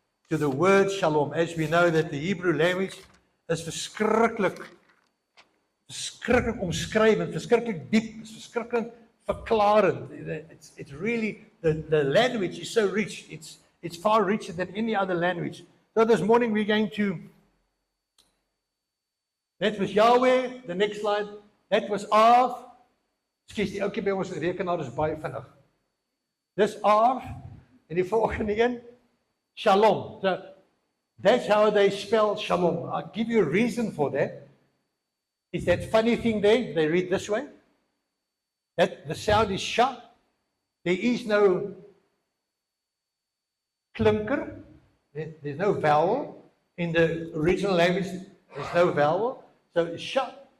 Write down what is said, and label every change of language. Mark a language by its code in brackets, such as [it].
[en] To the word Shalom. As we know that the Hebrew language is [af] verskriklik omskrywend, verskriklik diep, is verskriklik verklarend. [en] It's really, the language is so rich. It's far richer than any other language. So this morning we're going to, that was Yahweh, the next slide. That was Av. [af] Skus, die ouetjie by ons rekenaar is baie vinnig. Dis Av en die volgende een Shalom. [en] So that's how they spell Shalom. I'll give you a reason for that. Is that funny thing there? They read this way. That the sound is sha. There is no klinker. There's no vowel. In the original language, there's no vowel. So sha.